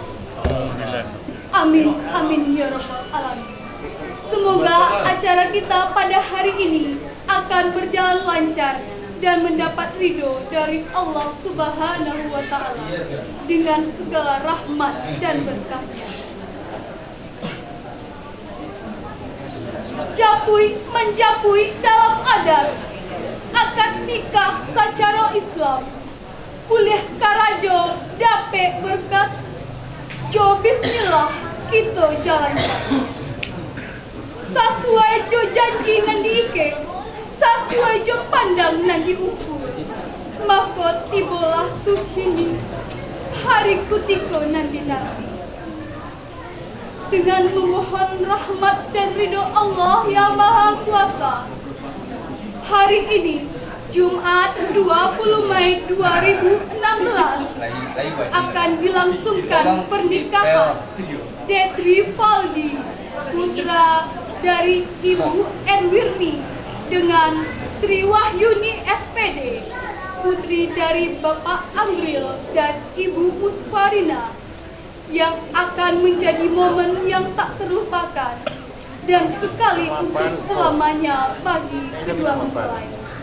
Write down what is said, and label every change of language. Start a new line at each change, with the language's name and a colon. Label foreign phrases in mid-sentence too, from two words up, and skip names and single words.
Arabic: آمين، آمين يا رب العالمين.
Indonesian: Semoga acara kita pada hari ini akan berjalan lancar dan mendapat ridho dari Allah
Arabic: سبحانه وتعالى
Indonesian: dengan segala rahmat dan berkahnya. Japui menjapui dalam adat akad nikah secara Islam.
Minangkabau: Kuliah Karajo dape berkat jo bismillah kita jalankan. Sesuai jo janji nan diike, sesuai jo pandang nan diukur, maka tibalah tuh kini hari kutiko nan dinanti.
Indonesian: Dengan memohon rahmat dan ridho Allah yang Maha Kuasa, hari ini Jumat 20 Mei 2016 akan dilangsungkan pernikahan Detri Valdi, putra dari Ibu Enwirni, dengan Sri Wahyuni SPD, putri dari Bapak Amril dan Ibu Musfarina, yang akan menjadi momen yang tak terlupakan dan sekali untuk selamanya bagi kedua mempelai.